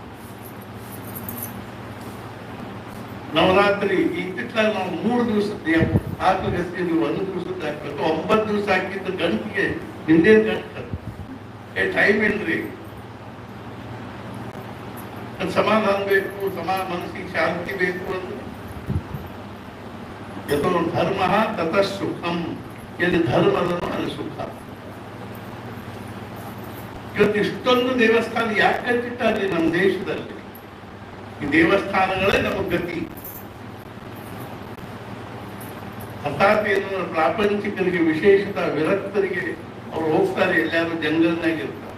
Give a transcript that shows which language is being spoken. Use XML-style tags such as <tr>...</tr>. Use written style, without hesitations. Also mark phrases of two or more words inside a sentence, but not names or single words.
<kn>ನವರಾತ್ರಿ ಇತ್ತಿತ್ತಲಾಗ ನಾವು 3 ದಿವಸದ ಹಾಕಿ 1 ದಿವಸದ ಹಾಕ್ಬೇಕು. 9 ದಿವಸ ಹಾಕಿದ್ದು ಗಂಟಿಗೆ ಹಿಂದೇನು ಗಂಟು ಟೈಮ್ ಇಲ್ರಿ. ಸಮಾಧಾನ ಬೇಕು, ಮನಸ್ಸಿಗೆ ಶಾಂತಿ ಬೇಕು ಅಂದ್ರೆ</kn> <sa>ಯಥೋ ಧರ್ಮ ತತಃ ಸುಖಂ.</sa> <kn>ಎಲ್ಲಿ ಧರ್ಮ ಅದನ್ನು ಅಲ್ಲಿ ಸುಖ. ಇವತ್ತು ಇಷ್ಟೊಂದು ದೇವಸ್ಥಾನ ಯಾಕೆ ಕಟ್ಟಿಟ್ಟಾರ್ರಿ ನಮ್ಮ ದೇಶದಲ್ಲಿ? ಈ ದೇವಸ್ಥಾನಗಳೇ ನಮ್ಮ ಗತಿ. ಅರ್ಥಾತ್ ಏನು, ಪ್ರಾಪಂಚಿಕರಿಗೆ, ವಿಶೇಷತ ವಿರಕ್ತರಿಗೆ ಅವ್ರು ಹೋಗ್ತಾರೆ, ಎಲ್ಲಾದ್ರೂ ಜಂಗಲ್ನಾಗಿರ್ತಾರೆ.</kn>